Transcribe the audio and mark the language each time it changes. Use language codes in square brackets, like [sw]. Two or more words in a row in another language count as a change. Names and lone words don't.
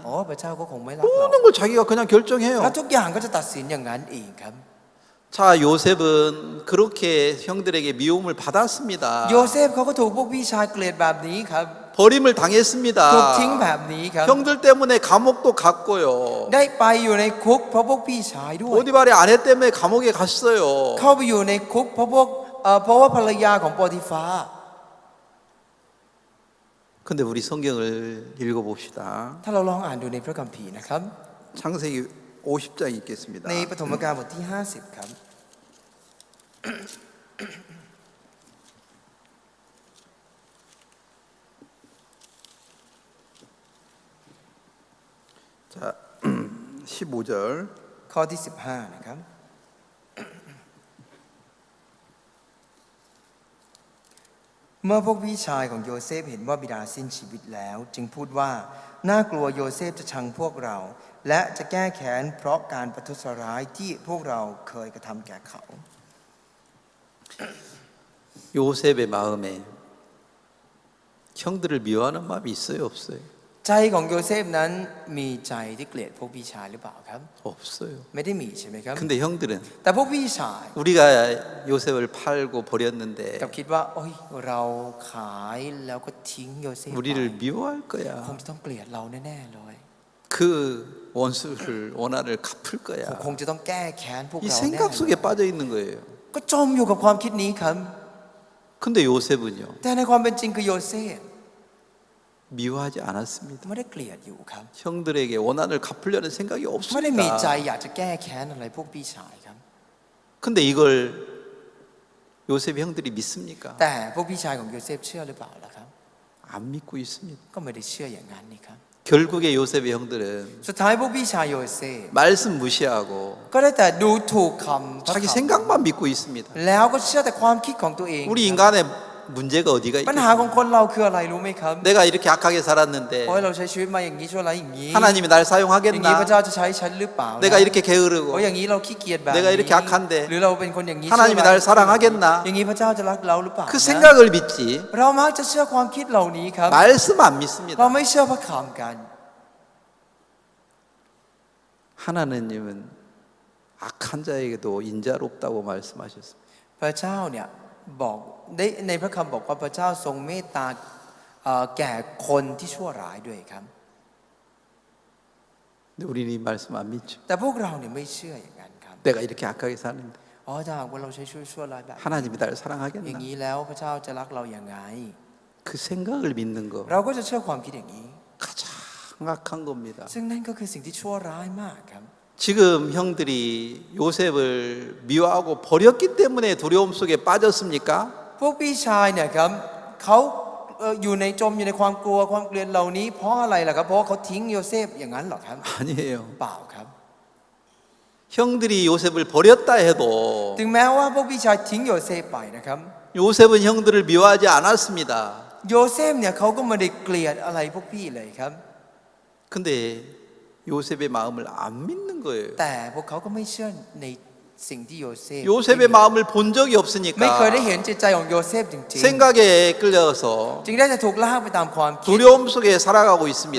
[th] โอ้พระเจ้าก็คงไม่รักเรา [ko] 모든 걸 자기가 그냥 결정해요. [th] แล้วทุกอย่างก็จะตัดสินอย่างนั้นเองครับ [ko] 자, 요셉은 그렇게 형들에게 미움을 받았습니다. [th] โยเซฟเขาก็ถูกพวกพี่ชายเกลียดแบบนี้ครับ [ko] 버림을 [th] ถูกทิ้ง [ko] 당했습니다. [th] แบบนี้ครับ [ko] 형들 때문에 감옥도 갔고요. [th] ได้ไปอยู่ในคุกเพราะพวกพี่ชายด้วย [ko] 보디발의 아내 때문에 감옥에 갔어요. [th] เข้าไปอยู่ในคุกเพราะว่าภรรยาของโปติฟา [ko] 근데 우리 성경을 읽어봅시다. [th] ถ้าเราลองอ่านดูในพระคัมภีร์นะครับ [ko] 창세기 50장 읽겠습니다. [th] ในปฐมกาลบทที่ 50 ครับ [ko] 자, 15절. [th] ข้อที่ 15 นะครับ เมื่อพวกพี่ชายของโยเซฟเห็นว่าบิดาสิ้นชีวิตแล้ว จึงพูดว่าน่ากลัวโยเซฟจะชังพวกเรา และจะแก้แค้นเพราะการประทุษร้ายที่พวกเราเคยกระทำแก่เขา [ko] 요셉의 마음에 형들을 미워하는 마음이 있어요, 없어요? [th] ใจของโยเซฟนั้นมีใจที่เกลียดพวกพี่ชายหรือเปล่าครับ [ko] 없어요. [th] ไม่ได้มีใช่ไหมครับ [ko] 근데 형들은 [th] แต่พวกพี่ชาย [ko] 우리가 요셉을 팔고 버렸는데 [th] กลับคิดว่าโอ้ยเราขายแล้วก็ทิ้งโยเซฟไป [ko] 우리를 미워할 [th] ค [ko] 거야. [th] งจะต้องเกลียดเราแน่ๆเลย [ko] 그 원수를 원한을 갚을 거야. [th] คงจะต้องแก้แค้นพวก [ko] 이 [th] เราแน่ [ko] 생각 속에 빠져 있는 거예요. [th] ก็จมอยู่กับความคิดนี้ครับ [ko] 근데 요셉은요, [th] แต่ในความเป็นจริงคือโยเซฟ [ko] 미워하지 않았습니다. [th] ไม่ได้เกลียดอยู่ครับ [ko] 형들에게 원한을 갚으려는 생각이 [th] ไม่ได้มีใจ [ko] 없습니다. [th] อยากจะแก้แค้นอะไรพวกพี่ชายครับ [ko] 근데 이걸 요셉 형들이 믿습니까? [th] แต่พวกพี่ชายของโยเซฟเชื่อหรือเปล่าล่ะครับ [ko] 안 믿고 있습니다. [th] ก็ไม่ได้เชื่ออย่างนั้นนี่ครับ [ko] 결국에 요셉의 형들은 [th] สุดท้ายพวกพี่ชายโยเซฟ [ko] 말씀 무시하고 [th] ก็ได้แต่ดูถูกคำพระ [ko] 자기 [th] คำ [ko] 생각만 믿고 있습니다. [th] แล้วก็เชื่อแต่ความคิดของตัวเอง [ko] 우리 인간의 문제가 어디가 [th] ปัญหาของ [ko] 있겠습니까? [th] คนเราคืออะไรรู้ไหมครับ [ko] 내가 이렇게 악하게 살았는데 [th] โอ้ยเราใช้ชีวิตมาอย่างนี้ชั่วร้ายอย่างนี้ [ko] 하나님이 날 [th] อย่างนี้พระ [ko] 사용하겠나? [th] เจ้าจะใช้ฉันหรือเปล่านะ [ko] 내가 이렇게 [th] โอ้ย [ko] 게으르고 [th] อย่างนี้เราขี้เกียจแบบ [ko] 내가 [th] นี้ [ko] 이렇게 악한데 [th] หรือเราเป็นคนอย่างนี้ [ko] 하나님이 날 사랑하겠나? [th] อย่างนี้พระเจ้าจะรักเราหรือเปล่า [ko] 그 [th] นะ [ko] 생각을 믿지 [th] เรามักจะเชื่อความคิดเหล่านี้ครับ [ko] 말씀 안 [th] เรา [ko] 믿습니다. [th] ไม่เชื่อพระคำกัน [ko] 하나님은 악한 자에게도 인자롭다고 말씀하셨습니다. [th] พระเจ้าเนี่ยบอกได้ในพระคำบอกว่าพระเจ้าทรงเมตตาแก่คนที่ชั่วร้ายด้วยครับ [ko] 근데 우리는 이 말씀 안 믿죠. [th] แต่พวกเราเนี่ยไม่เชื่ออย่างนั้นครับ [ko] 내가 이렇게 악하게 사는데 [th] อ๋อถ้าหากว่าเราใช้ชีวิตชั่วร้ายแบบนี้ [ko] 하나님이 날 [th] อย่าง [ko] 사랑하겠나? [th] นี้แล้วพระเจ้าจะรักเราอย่างไง [ko] 그 생각을 믿는 거 [th] เราก็จะเชื่อความคิดอย่างนี้ [ko] 가장 악한 겁니다. [th] ซึ่งนั่นก็คือสิ่งที่ชั่วร้ายมากครับ [ko] 지금 형들이 요셉을 미워하고 버렸기 때문에 두려움 속에 빠졌습니까? [th] พวกพี่ชายเนี่ยครับเขาอยู่ในจมอยู่ในความกลัวความเกลียดเหล่านี้เพราะอะไรล่ะครับเพราะเขาทิ้งโยเซฟอย่างนั้นเหรอครับ [ko] 아니에요. [th] เปล่าครับ [ko] 형들이 요셉을 버렸다 해도 [th] ถึงแม้ว่าพวกพี่ชายทิ้งโยเซฟไปนะครับ [ko] 요셉은 형들을 미워하지 않았습니다. [th] โยเซฟเนี่ยเขาก็ไม่ได้เกลียดอะไรพวกพี่เลยครับ [ko] 근데 요셉의 마음을 안 믿는 거예요. [th] แต่พวกเขาก็ไม่เชื่อในสิ่งที่โยเซฟ [ko] 요셉의 마음을 본 적이 [th] ไม่เคยได้ [ko] 없으니까 [th] เห็นจิตใจของโยเซฟจริง [ko] 생각에 끌려서 [th] ๆจึงได้จะถูกลากไปตามความคิด [ko] 두려움 속에 살아가고 [th] และ [ko] 있습니다.